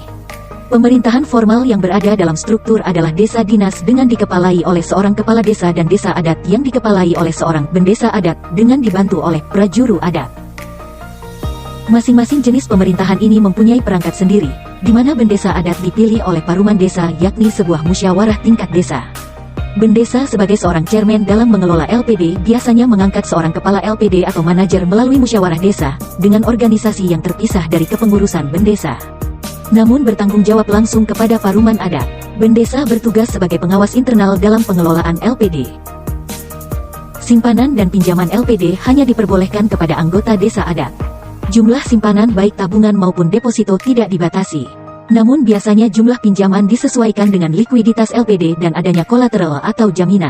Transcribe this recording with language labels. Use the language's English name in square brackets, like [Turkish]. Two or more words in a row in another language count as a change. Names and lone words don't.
[Indonesian] Pemerintahan formal yang berada dalam struktur adalah desa dinas dengan dikepalai oleh seorang kepala desa dan desa adat yang dikepalai oleh seorang bendesa adat dengan dibantu oleh prajuru adat. Masing-masing jenis pemerintahan ini mempunyai perangkat sendiri, di mana bendesa adat dipilih oleh paruman desa yakni sebuah musyawarah tingkat desa. Bendesa sebagai seorang chairman dalam mengelola LPD biasanya mengangkat seorang kepala LPD atau manajer melalui musyawarah desa, dengan organisasi yang terpisah dari kepengurusan bendesa. Namun bertanggung jawab langsung kepada paruman adat. Bendesa bertugas sebagai pengawas internal dalam pengelolaan LPD. Simpanan dan pinjaman LPD hanya diperbolehkan kepada anggota desa adat. Jumlah simpanan baik tabungan maupun deposito tidak dibatasi. Namun biasanya jumlah pinjaman disesuaikan dengan likuiditas LPD dan adanya kolateral atau jaminan.